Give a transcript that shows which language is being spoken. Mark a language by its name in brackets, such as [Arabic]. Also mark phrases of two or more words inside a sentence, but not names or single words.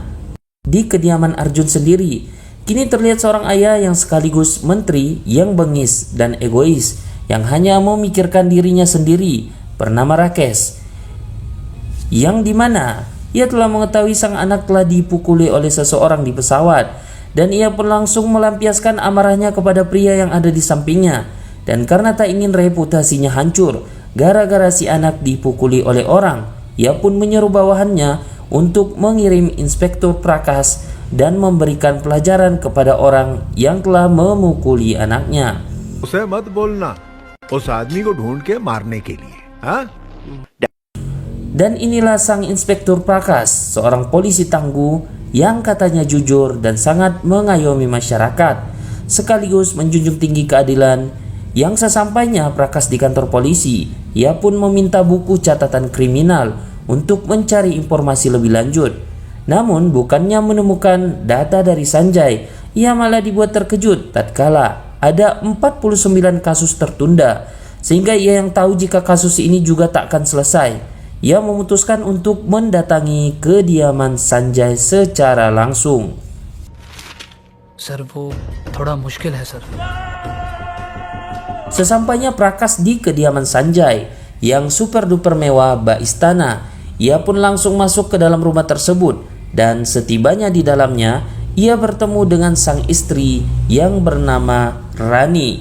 [Indonesian] Di kediaman Arjun sendiri, kini terlihat seorang ayah yang sekaligus menteri yang bengis dan egois, yang hanya memikirkan dirinya sendiri, bernama Rakesh, yang dimana ia telah mengetahui sang anak telah dipukuli oleh seseorang di pesawat, dan ia pun langsung melampiaskan amarahnya kepada pria yang ada di sampingnya. Dan karena tak ingin reputasinya hancur gara-gara si anak dipukuli oleh orang, ia pun menyeru bawahannya untuk mengirim Inspektur Prakash dan memberikan pelajaran kepada orang yang telah memukuli anaknya. [Hindi] उसे मत बोलना, उस आदमी को ढूंढ के मारने के लिए, हाँ? [Indonesian] Dan inilah sang Inspektur Prakash, seorang polisi tangguh yang katanya jujur dan sangat mengayomi masyarakat, sekaligus menjunjung tinggi keadilan. Yang sesampainya Prakash di kantor polisi, ia pun meminta buku catatan kriminal untuk mencari informasi lebih lanjut. Namun bukannya menemukan data dari Sanjay, ia malah dibuat terkejut tatkala ada 49 kasus tertunda, sehingga ia yang tahu jika kasus ini juga tak akan selesai. Ia memutuskan untuk mendatangi kediaman Sanjay secara langsung. [Hindi] सर वो थोड़ा मुश्किल है सर। [Indonesian] Sesampainya Prakash di kediaman Sanjay yang [English] super duper [Indonesian] mewah bak istana, ia pun langsung masuk ke dalam rumah tersebut, dan setibanya di dalamnya ia bertemu dengan sang istri yang bernama Rani.